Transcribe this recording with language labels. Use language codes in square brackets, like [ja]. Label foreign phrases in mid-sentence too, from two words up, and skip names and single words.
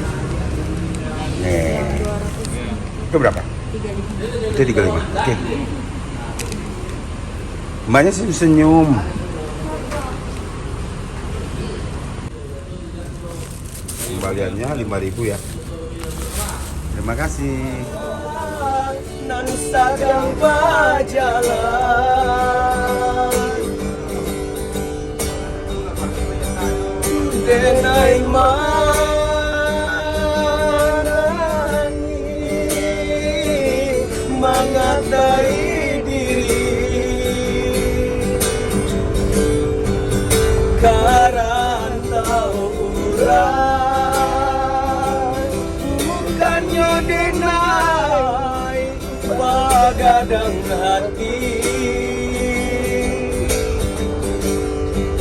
[id] Nih. Itu berapa? 35. Itu 35. Oke. Mbaknya senyum. Kembaliannya 5.000 ya. Terima kasih. [min] Nan sedang berjalan denai manani mengatai diri karantau urang bukannya denai bagadang hati